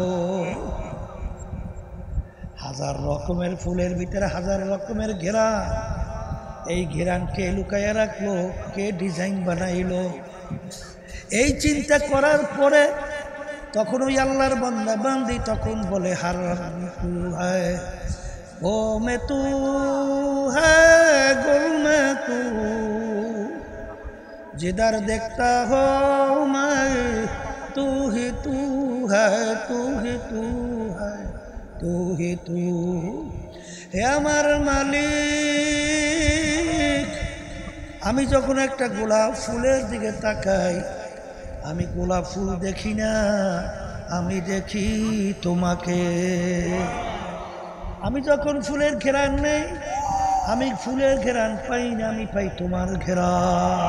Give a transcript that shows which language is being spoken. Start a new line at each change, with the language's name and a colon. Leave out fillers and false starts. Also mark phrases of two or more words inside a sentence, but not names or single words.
Bangla: হাজার রকমের ফুলের ভিতরে হাজার রকমের ঘ্রাণ, এই ঘ্রাণ কে লুকায় রাখলো, কে ডিজাইন বানাইলো? এই চিন্তা করার পরে তখন ওই আল্লাহর বান্দা বান্দি তখন বলে
Hindi: हर तू है ओ में तू है गुल में तू, जिधर देखता हो मैं तू ही तू है, तू ही तू है, तू ही तू। হে আমার মালিক, আমি যখন একটা গোলাপ ফুলের দিকে তাকাই, আমি গোলাপ ফুল দেখি না, আমি দেখি তোমাকে। আমি যখন ফুলের ঘেরান নেই, আমি ফুলের ঘেরান পাই না, আমি পাই তোমার ঘেরান।